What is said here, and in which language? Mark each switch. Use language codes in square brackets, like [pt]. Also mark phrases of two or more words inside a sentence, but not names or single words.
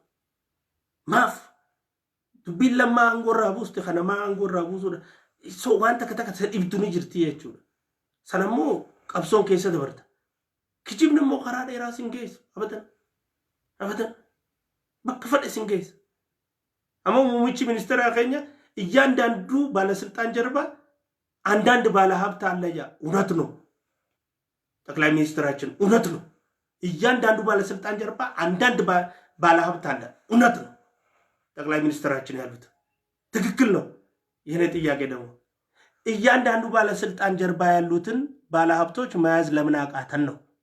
[om] Maaf dubbiin lammaa aangoo irraa buuste kana maa aangoo irraa buusuudha. So waan takka sa dhibdu ni jirti jechuudha. Sanammoo qabsoon keessa dabarta. Kijibni immoo karaa dheeraa sin geessu abadan. Abadan. Bakka fadhe sin geessu. Amma muummichi ministeera keenya [am] እያንዳንዱ ባለስልጣን ጀርባ አንዳንድ ባለሀብት አለ ያ እውነት ነው። ጠቅላይ ሚኒስትራችን እውነት ነው። እያንዳንዱ ባለስልጣን ጀርባ አንዳንድ ባለሀብት አለ እውነት ነው። ጠቅላይ ሚኒስትራችን ያሉት ትክክል ነው። የኔ ጥያቄ ደግሞ እያንዳንዱ ባለስልጣን ጀርባ ያሉትን ባለሀብቶች መያዝ ለምን አቃተን ነው?